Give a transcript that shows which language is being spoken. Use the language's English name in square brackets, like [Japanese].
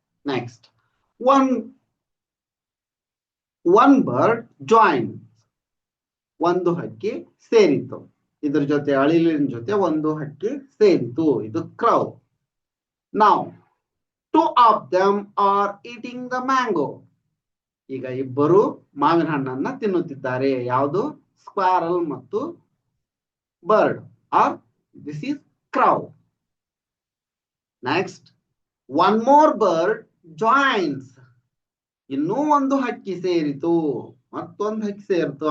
[English] next, one bird join, [Kannada] ಒಂದು ಹಕ್ಕಿ ಸೇರಿತು. ಇದ್ರ ಜೊತೆ, ಅಳಿಲಿನ ಜೊತೆ ಒಂದು ಹಕ್ಕಿ ಸೇರಿತು. ಇದು ಕ್ರೌ. ನಾವು [English] 2 of them are eating the mango. [Kannada] ಈಗ ಇಬ್ಬರು ಮಾವಿನ ಹಣ್ಣನ್ನ ತಿನ್ನುತ್ತಿದ್ದಾರೆ. ಯಾವುದು? [English] Squirrel ಮತ್ತು bird, or this is crow. Next, one more bird joins, [Kannada] ಇನ್ನೂ ಒಂದು ಹಕ್ಕಿ ಸೇರಿತು, ಮತ್ತೊಂದು ಹಕ್ಕಿ ಸೇರಿತು.